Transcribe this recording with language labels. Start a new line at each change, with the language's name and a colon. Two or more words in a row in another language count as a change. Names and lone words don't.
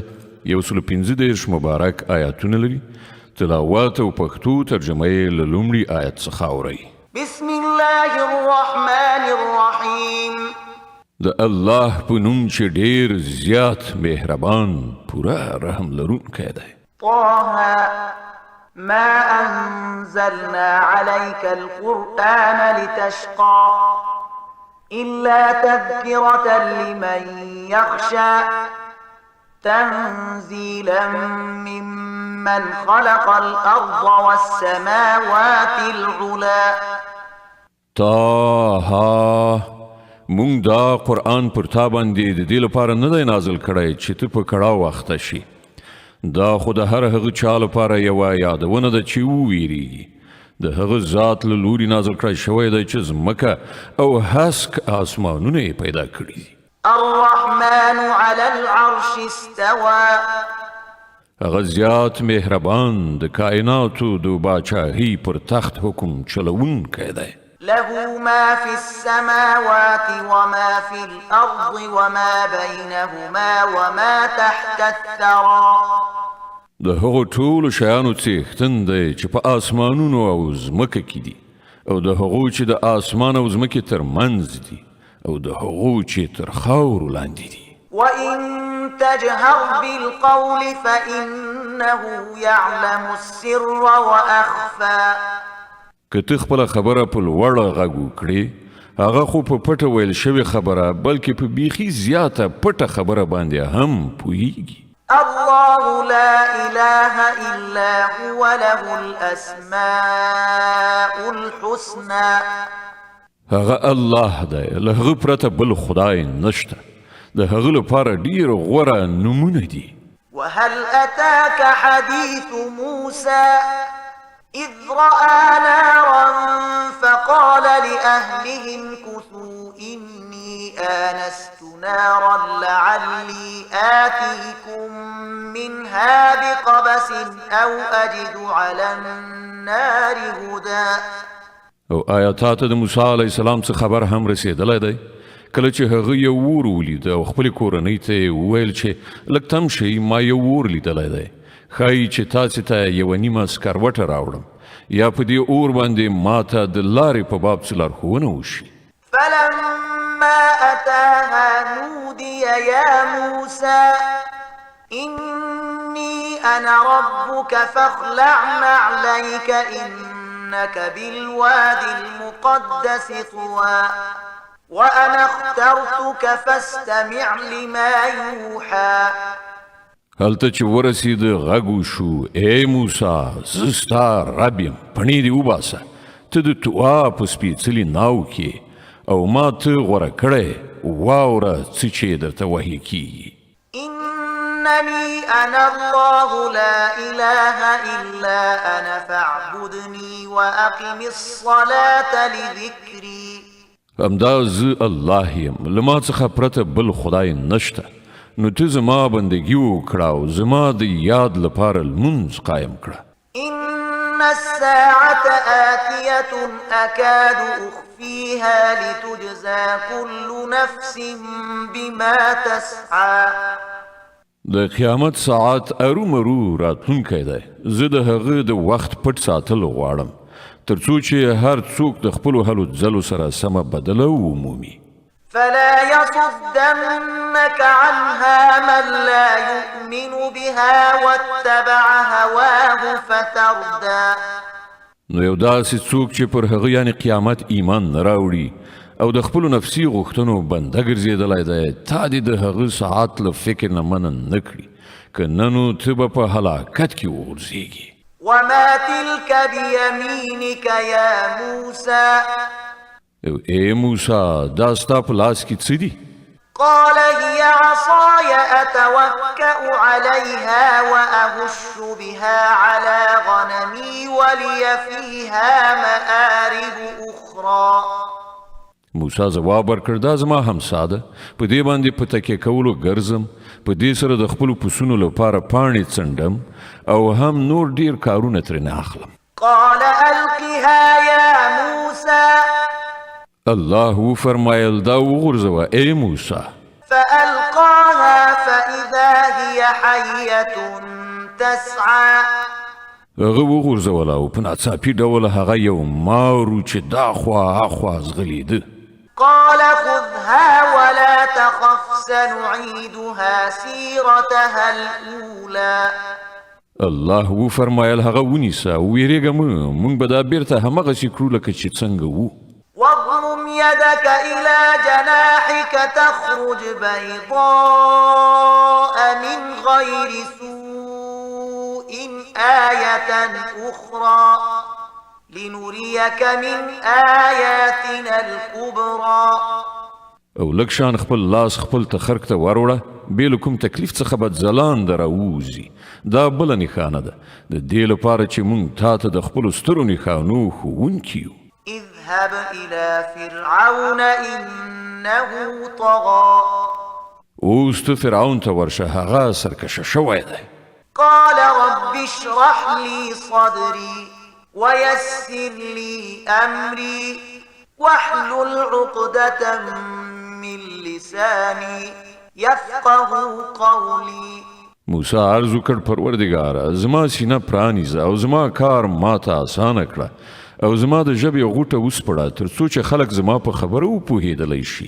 Pashto: 115 مبارک آیاتونه لري. تلاوت او پښتو ترجمه یې له لومړي آیت څخه اورئ.
Arabic: بسم الله الرحمن الرحیم.
Pashto: د الله په نوم چې ډېر زیات مهربان پوره رحم لرونکی دی.
Arabic: طه ما أنزلنا عليك القرآن لتشقى إلا تذكرة لمن يخشى تنزيلا ممن خلق الأرض والسماوات العلى.
Pashto: طه مونږ دا قرآن پر تا باندې د دې لپاره نه دی نازل کړی چې ته په کړاو وخته شي. دا خو د هر هغه چا لپاره یوه یادونه ده چې وویریږي. د هغه ذات له لوري نازل کړی شوی دی چې ځمکه او هسک آسمانونه یې پیدا کړي دي.
Arabic: الرحمن على العرش استوى.
Pashto: هغه زیات مهربان د کائناتو د باچاهۍ پر تخت حکم چلوونکی دی.
Arabic: له ما في السماوات وما في الأرض وما بينهما وما تحت الثرى.
Pashto: د هغو ټولو شیانو څښتن دی چې په آسمانونو او ځمکه کې دي، او د هغو چې د آسمان او ځمکې تر منځ دي، او د هغو چې تر خاورو لاندې دي.
Arabic: وإن تجهر بالقول فإنه يعلم السر وأخفى.
Pashto: که ته خپله خبره په لوړه غږ وکړې، هغه خو په پټه ویل شوې خبره بلکې په بیخي زیاته پټه خبره باندې هم پوهیږي.
Arabic: الله لا إله إلا هو له الأسماء الحسنى.
Pashto: هغه الله دی، له هغه پرته بل خدای نشته. د هغه لپاره ډېر غوره نومونه دي.
Arabic: وهل أتاك حديث موسى إذ رأى نارا فقال لأهلهم كثوا إني آنست نارا لعلي آتيكم منها بقبس أو أجد على النار هدى.
Pashto: او آیاتات د موسی
Arabic: علیه السلام
Pashto: څخه خبر هم رسیدلی دی. کله چې هغه یو اور ولید او خپلې کورنۍ ته یې وویل چې لږ تم شئ، ما یو اور لیدلی دی. ښایي چې تاسې ته یوه نیمه سکروټه راوړم یا په دې اور باندې ما ته د لارې په باب څه لارښوونه وشي.
Arabic: فلما أتاها نودي يا موسى إني أنا ربك فاخلع نعليك إنك بالوادي المقدس طوى وأنا اخترتك فاستمع لما يوحى.
Pashto: هلته چې ورسید غږ وشو، ای موسی، زه ستا رب یم، پڼې دې وباسه. ته د طوا په سپېڅلي ناو کې او ما ته غوره کړی، واوره څه چې درته وحي کېږي.
Arabic: إنني أنا الله لا إله إلا أنا فاعبدني وأقم الصلاة لذكري.
Pashto: همدا زه الله یم، له ما څخه پرته بل خدای نشته. نو ته زما بندگی وکړه او زما د یاد لپاره لمونځ قایم کړه.
Arabic: إن الساعة آتية أكاد أخفيها لتجزى كل نفس بما تسعى.
Pashto: د قیامت ساعت ارومرو راتلونکی دی. زه د هغه د وخت پټ ساتل غواړم تر څو چې هر څوک د خپلو هلو ځلو سره سمه بدله ومومي.
Arabic: فلا يصدنك عنها من لا يؤمن بها واتبع هواه فتردى.
Pashto: نو یو داسې څوک چې پر هغه یعنی قیامت ایمان نه راوړي او د خپلو نفسي غوښتنو بنده ګرځېدلی دی، تا دې د هغه ساعت له فکر نه منع نه کړي، که نه نو ته به په هلاکت کې وغورځېږي.
Arabic: وما تلك بيمينك يا موسى.
Pashto: ای موسی، دا ستا په لاس کې څه دي؟
Arabic: قال هي عصاي أتوكأ عليها وأهش بها على غنمي ولي فيها مآرب أخرى.
Pashto: موسی ځواب ورکړ، دا زما همسا ده، په دې باندې په تکیه کولو ګرځم، په دې سره د خپلو پسونو لپاره پاڼې څنډم او هم نور ډیر کارونه ترې نه اخلم.
Arabic: قال ألقها يا موسى
Pashto: الله فرمایل دا وغورځوه ای موسی.
Arabic: فألقاها فإذا هي حية تسعى
Pashto: هغه وغورځوله او په ناڅاپي ډول هغه یو مارو چې دا خوا اخوا ځغلېده.
Arabic: قال خذها ولا تخف سنعيدها سيرتها الأولى
Pashto: الله وفرمایل هغه ونیسه ویریږه مونږ به دا بیرته همغسې کړو لکه چې څنګه وو.
Arabic: واضمم يدك إلى جناحك تخرج بيضاء من غير سوء آية أخرى لنريك من آياتنا الكبرى.
Pashto: او لږ شان خپل لاس خپل تخرک ته وروړه بې له کوم تکلیف څخه به ځلانده راووځي. دا بله نښانه ده د دې لپاره چې مونږ تا ته د خپلو سترو نښانو ښوونکي یو.
Arabic: اذهب إلى فرعون إنه طغى
Pashto: اوس ته فرعون ته ورشه هغه سرکشه شوی دی.
Arabic: قال رب اشرح لي صدري ويسر لي أمري واحلل عقدة من لساني يفقه قولي.
Pashto: موسی عرض وکړ پروردګاره زما سینه پرانیزه او زما کار ماته اسانه کړه او زما د ژبې غوټه وسپړه تر څو چې خلک زما په خبره وپوهېدلی شي.